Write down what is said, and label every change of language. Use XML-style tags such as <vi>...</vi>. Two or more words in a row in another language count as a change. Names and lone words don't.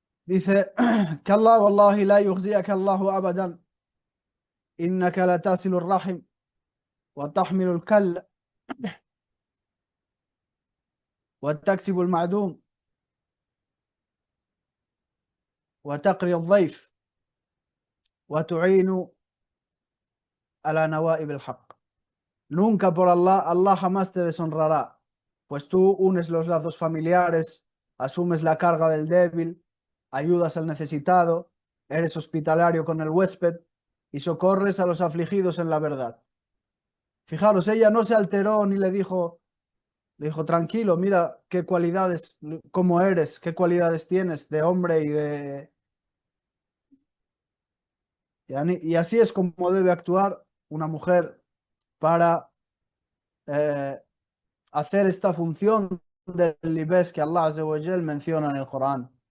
<es>Dice que</es> <ar>الله، والله لا يخزيك الله أبدا، إنك لتصل الرحم وتحمل الكل وتكسب المعدوم وتقري الضيف وتعين على نوائب الحق.</ar> <es>Nunca por Allah, Allah jamás te deshonrará, pues tú unes los lazos familiares, asumes la carga del débil, ayudas al necesitado, eres hospitalario con el huésped y socorres a los afligidos en la verdad. Fijaros, ella no se alteró ni le dijo, tranquilo, mira qué cualidades, cómo eres, qué cualidades tienes de hombre y así es como debe actuar una mujer para eh, hacer esta función del libés que</es> <ar>Allah Azza wa Jal</ar> <es>menciona en el Corán.</es>